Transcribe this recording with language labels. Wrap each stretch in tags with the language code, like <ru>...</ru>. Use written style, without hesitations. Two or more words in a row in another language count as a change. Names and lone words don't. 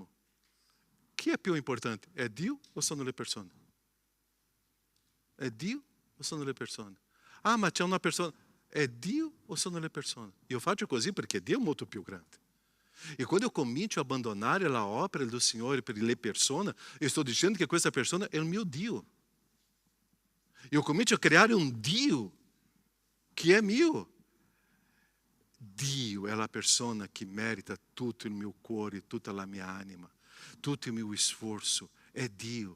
<it>Chi è più importante? È Dio o sono le persone? È Dio o sono le persone? Ma c'è una persona. È Dio o sono le persone? Io faccio così perché Dio è molto più grande. E quando eu comincio a abbandonare a opera do Signore per le persone,</it> <pt>eu estou dizendo que</pt> <it>questa persona è il mio Dio. Eu comincio a creare un Dio che è mio. Dio è la persona che merita tutto il mio cuore, tutta la mia anima, tutto il mio sforzo. È Dio.</it>